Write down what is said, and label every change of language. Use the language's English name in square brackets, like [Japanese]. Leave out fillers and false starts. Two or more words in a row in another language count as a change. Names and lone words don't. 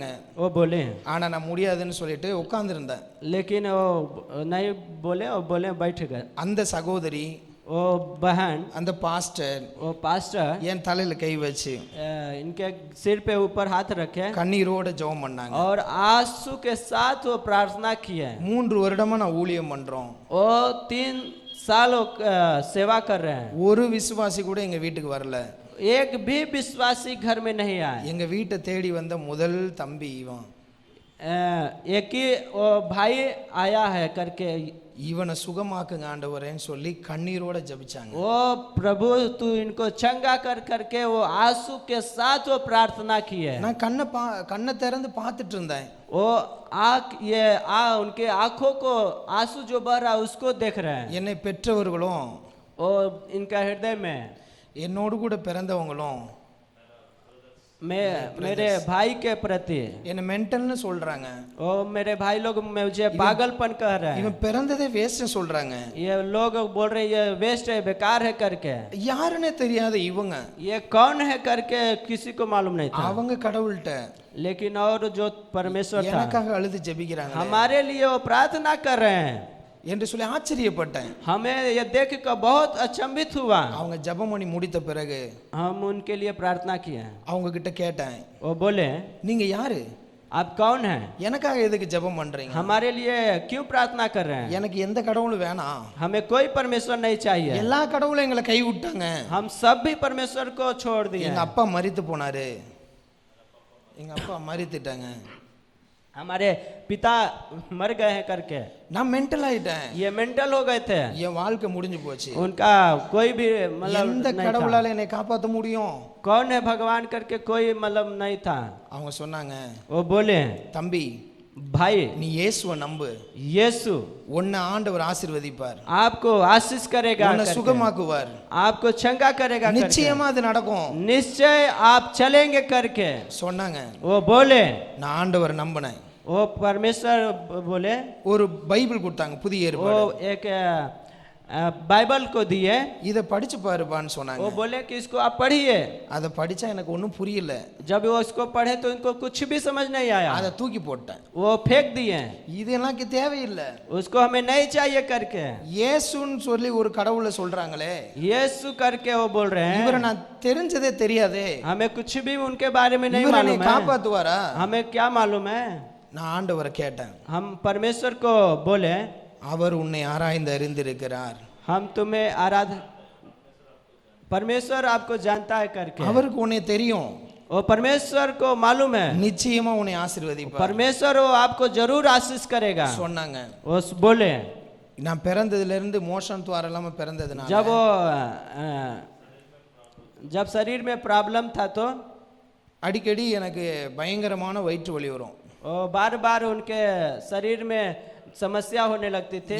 [Hindi] वो बोले. [Tamil] ஆனா நான் முடியாதுன்னு சொல்லிட்டு உட்கார்ந்திருந்தேன். [Hindi] लेकिन वो नहीं बोले, वो बोले बैठ गए. [Tamil] அந்த சகோதரி, [Hindi] वो बहन, [Tamil] அந்த பாஸ்டர் [Hindi] वो पास्टर [Tamil] என் தலையில கை வச்சு [Hindi] इनके सिर पे ऊपर हाथ रखे [Tamil] கண்ணீரோட ஜெபம் பண்ணாங்க. [Hindi] और आंसू के साथ वो प्रार्थना किए. [Tamil] 3 வருடமா நான் ஊழியம் பண்றோம். [Hindi] वो 3 साल वो सेवा कर रहे हैं. [Tamil] ஒரு விசுவாசி கூட எங்க வீட்டுக்கு வரல. [Hindi] एक भी विश्वासी घर में नहीं आए. [Tamil] எங்க வீட்டை தேடி வந்த முதல் தம்பி இவன். [Hindi] एक ही वो भाई आया है करके [Tamil] இவனை சுகமாக்குங்க ஆண்டவரேன்னு சொல்லி கண்ணீரோட ஜெபிச்சாங்க. [Hindi] वो प्रभु तू इनको चंगा कर करके वो आंसू के साथ वो प्रार्थना की है. [Tamil] நான் கண்ணை திறந்து பார்த்துட்டு இருந்தேன். [Hindi] वो उनके आंखों को आंसू जो बह रहा है उसको देख रहे हैं. [Tamil] என்னை பெற்றவர்களும் [Hindi] वो इनका हृदय में [Tamil] என்னோடு கூட பிறந்தவங்களும் [Hindi] मेरे भाई के प्रति [Tamil] என்ன மென்டல்னு சொல்றாங்க. [Hindi] वो मेरे भाई लोग मुझे पागलपन कह रहे हैं. [Tamil] இவன் பிறந்ததே வேஸ்ட்னு சொல்றாங்க. [Hindi] ये लोग बोल रहे हैं ये वेस्ट है, बेकार है करके. [Tamil] யாருன்னே தெரியாத இவங்க [Hindi] ये कौन है करके किसी को मालूम नहीं था. [Tamil] அவங்க கடவுள்கிட்ட [Hindi] लेकिन और जो परमेश्वर था [Tamil] எனக்காக அழுது ஜெபிக்கிறாங்க [Hindi] हमारे लिए वो प्रार्थना कर रहे हैं [Tamil] என்று சொல்லி ஆச்சரியப்பட்டேன். [Hindi] हमें ये देख कर बहुत अचंभित हुआ. [Tamil] அவங்க ஜெபம் பண்ணி முடித்த பிறகு [Hindi] हम उनके लिए प्रार्थना किए. [Tamil] அவங்க கிட்ட கேட்டேன், [Hindi] वो बोले [Tamil] நீங்க யாரு, [Hindi] आप कौन हैं, [Tamil] எனக்காக எதுக்கு ஜெபம் பண்றீங்க, [Hindi] हमारे लिए क्यों प्रार्थना कर रहे हैं, [Tamil] எனக்கு எந்த கடவுளும் வேணாம், [Hindi] हमें कोई परमेश्वर नहीं चाहिए, [Tamil] எல்லா கடவுளும் எங்களை கை விட்டாங்க, [Hindi] हम सब भी परमेश्वर को छोड़ दिए. [Tamil] எங்க அப்பா மரித்து போனாரு, எங்க அப்பா மரித்துட்டாங்க, [Hindi] हमारे पिता मर गए हैं करके [Tamil] நான் மென்டல் ஆயிட்டேன், [Hindi] ये मेंटल हो गए थे. [Tamil] என் வாழ்க்கை முடிஞ்சு போச்சு, [Hindi] उनका कोई भी मतलब [Tamil] எந்த [Hindi] नहीं था. [Tamil] கடவுளால என்னை காப்பாற்ற முடியும், [Hindi] कौन है भगवान करके कोई मतलब नहीं था. [Tamil] அவங்க சொன்னாங்க, [Hindi] वो बोले [Tamil] தம்பி [Hindi] भाई [Tamil] நீ இயேசுவை நம்பு, यीशु உன்னை ஆண்டவர் ஆசீர்வதிப்பார், [Hindi] आपको आशीष करेगा [Tamil] உன்னை [Hindi] करके, [Tamil] சுகமாக்குவார், [Hindi] आपको चंगा करेगा करके, [Tamil] நிச்சயமா அது நடக்கும் [Hindi] निश्चय आप चलेंगे करके [Tamil] சொன்னாங்க. [Hindi] वो बोले, [Tamil] நான் ஆண்டவர் நம்பினேன். [Hindi] वो परमेश्वर बोले, [Tamil] ஒரு பைபிள் கொடுத்தாங்க, புதிய [Hindi] वो [Tamil] ஏற்பாடு. [Hindi] एक बाइबल को दिए, [Tamil] இதை படிச்சு பாருப்பான்னு [Hindi] वो [Tamil] சொன்னாங்க. [Hindi] बोले कि इसको आप पढ़िए। [Tamil] அதை படிச்சா எனக்கு ஒன்றும் புரியல, [Hindi] जब वो इसको पढ़े तो इनको कुछ भी समझ नहीं आया, [Tamil] அதை தூக்கி போட்டேன். [Hindi] वो फेंक दिए, [Tamil] இதெல்லாம் தேவையில்லை. [Hindi] उसको हमें नहीं चाहिए करके। [Tamil] இயேசுன்னு சொல்லி ஒரு கடவுளை சொல்றாங்களே, [Hindi] यीशु करके वो बोल रहे [Tamil] இவரை [Hindi] हैं, [Tamil] நான் தெரிஞ்சதே தெரியாதே, [Hindi] हमें कुछ भी उनके बारे में नहीं [Tamil] இவரை [Hindi] मालूम है, [Tamil] காப்பாத்துவாரா? [Hindi] हमें क्या मालूम है। [Tamil] நான் ஆண்டவரை கேட்டேன். [Hindi] हम परमेश्वर को बोले, [Tamil] அவர் உன்னை ஆராய்ந்து அறிந்திருக்கிறார், [Hindi] हम तुम्हें परमेश्वर आपको जानता है करके, [Tamil] அவருக்கு உன்னை தெரியும், [Hindi] वो परमेश्वर को मालूम है, [Tamil] நிச்சயமா உன்னை ஆசீர்வதிப்பார் [Hindi] परमेश्वर वो आपको जरूर आशीष करेगा। [Tamil] சொன்னாங்க. [Hindi] वो बोले, [Tamil] நான் பிறந்ததுல இருந்து மோஷன் துவாரம் இல்லாம பிறந்ததுனால [Hindi] जब वो जब शरीर में प्रॉब्लम था तो [Tamil] அடிக்கடி எனக்கு பயங்கரமான வயிற்று வலி வரும். [Hindi] वो बार बार उनके शरीर में समस्या होने लगती थी,